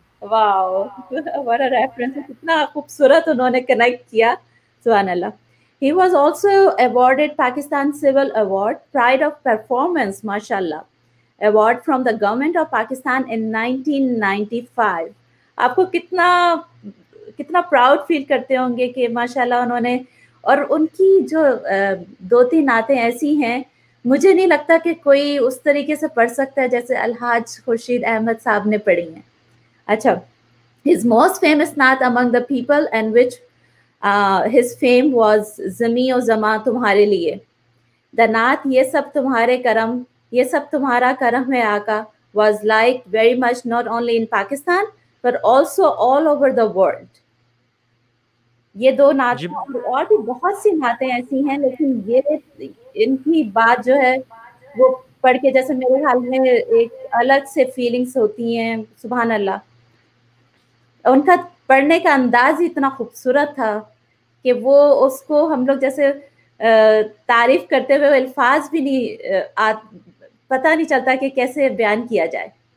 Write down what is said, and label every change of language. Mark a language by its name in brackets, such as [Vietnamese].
[Urdu] Wow [English] what a reference, [Urdu] کتنا خوبصورت انہوں نے کنیکٹ کیا, سبحان اللہ. [English] He was also awarded Pakistan Civil Award, Pride of Performance, mashallah, award from the government of Pakistan in 1995. [Urdu] آپ کو کتنا پراؤڈ فیل کرتے ہوں گے کہ ماشاءاللہ انہوں نے, اور ان کی جو 2-3 نعتیں ایسی ہیں, مجھے نہیں لگتا کہ کوئی اس طریقے سے پڑھ سکتا ہے جیسے الحاج خورشید احمد صاحب نے پڑھی ہیں. [English] اچھا, his most famous naat among the people and which his fame was [Urdu] زمیں و زماں تمہارے لیے. [English] The naat [Urdu] یہ سب تمہارے کرم, یہ سب تمہارا کرم ہے آقا [English] was liked very much not only in Pakistan but also all over the world. [Urdu] یہ 2 نعت, اور بھی بہت سی نعتیں ایسی ہیں, لیکن یہ ان کی بات جو ہے وہ پڑھ کے جیسے میرے خیال میں ایک الگ سے فیلنگس ہوتی ہیں, سبحان اللہ. ان کا پڑھنے کا انداز ہی اتنا خوبصورت تھا کہ وہ اس کو ہم لوگ جیسے تعریف کرتے ہوئے الفاظ بھی نہیں, پتہ نہیں چلتا کہ کیسے بیان کیا جائے.